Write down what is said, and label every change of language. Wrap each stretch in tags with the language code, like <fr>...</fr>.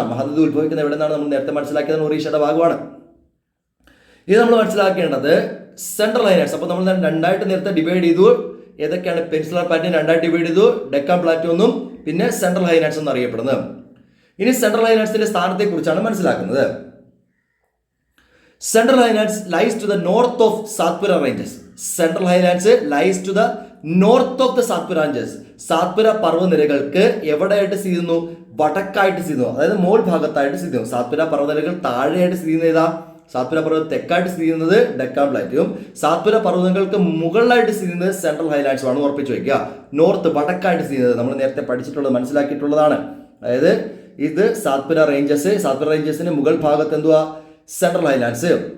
<ml>മഹാനദി ഉത്ഭവിക്കുന്ന എവിടെ നിന്നാണ് നമ്മൾ നേരത്തെ മനസ്സിലാക്കിയത്? ഒറീഷയുടെ ഭാഗമാണ്. ഇത് നമ്മൾ മനസ്സിലാക്കേണ്ടത് സെൻട്രൽ ഹൈലാൻഡ്സ്. അപ്പോൾ നമ്മൾ രണ്ടായിട്ട് നേരത്തെ ഡിവൈഡ് ചെയ്തു. ഏതൊക്കെയാണ്? പെനിൻസുലാർ പ്ലാറ്റോ രണ്ടായിട്ട് ഡിവൈഡ് ചെയ്തു. ഡെക്കാൻ പ്ലാറ്റോ എന്നും പിന്നെ സെൻട്രൽ ഹൈലാൻഡ്സ് എന്ന് അറിയപ്പെടുന്നത്. ഇനി സെൻട്രൽ ഹൈലാൻഡ്സിന്റെ സ്ഥാനത്തെ കുറിച്ചാണ് മനസ്സിലാക്കുന്നത്.</ml> <en>Central Highlands lies to the north of Satpura ranges. Central Highlands lies to the north of the Satpura ranges.</en> <ml>സാത്പുര പർവ്വനിരകൾക്ക് എവിടെയായിട്ട് സ്ഥിതി ചെയ്യുന്നു? വടക്കായിട്ട് സ്ഥിതി ചെയ്യുന്നു, അതായത് മോൾ ഭാഗത്തായിട്ട് സ്ഥിതി ചെയ്യുന്നു. സാത്പുര പർവ്വനിരകൾ താഴെയായിട്ട് സ്ഥിതി ചെയ്യുന്നത് ഏതാ? സാത്പുര പർവ്വതം തെക്കായിട്ട് സ്ഥിതി ചെയ്യുന്നത് ഡെക്കാൻ പ്ലാറ്റോയും, സാത്പുര പർവ്വതങ്ങൾക്ക് മുകളിലായിട്ട് സ്ഥിതി ചെയ്യുന്നത് സെൻട്രൽ ഹൈലാൻഡ്സ് ആണ്. ഉറപ്പിച്ചു വയ്ക്കുക. നോർത്ത് വടക്കായിട്ട് സ്ഥിതി ചെയ്യുന്നത് നമ്മൾ നേരത്തെ പഠിച്ചിട്ടുള്ളത് മനസ്സിലാക്കിയിട്ടുള്ളതാണ്. അതായത് ഇത് സാത്പുര റേഞ്ചസിന് മുകൾ ഭാഗത്ത് എന്തുവാ? Central Highlands.</ml>